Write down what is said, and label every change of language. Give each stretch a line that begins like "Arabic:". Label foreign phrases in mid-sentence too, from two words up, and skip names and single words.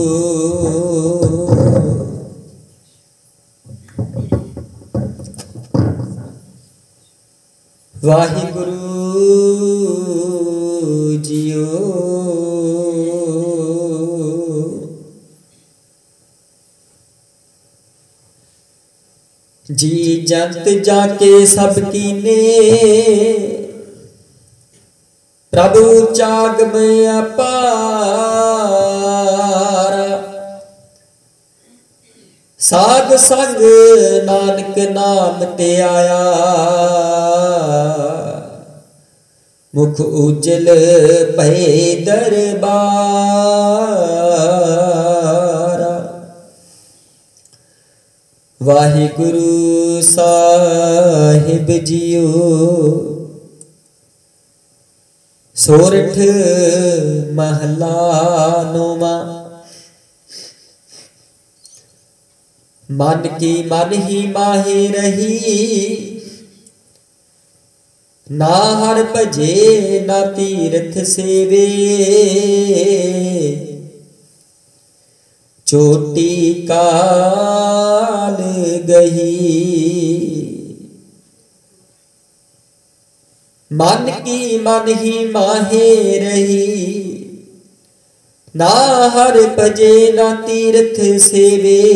Punjabi: ਵਾਹਿਗੁਰੂ ਜੀਓ
Hindi: जी जंत जाके सब कीने प्रभु चाग में अपार। साध संग नानक नाम ते आया मुख उजल भय दरबार।
Punjabi: ਵਾਹਿਗੁਰੂ ਸਾਹਿਬ ਜੀਓ ਸੋਰਠ ਮਹਲਾ ਨੌਵਾਂ।
Hindi: मन की मन ही माहे रही ना हर भजे ना तीर्थ सेवे। चोटी काल गही मन की मन ही माहे रही ना हर भजे ना तीर्थ सेवे।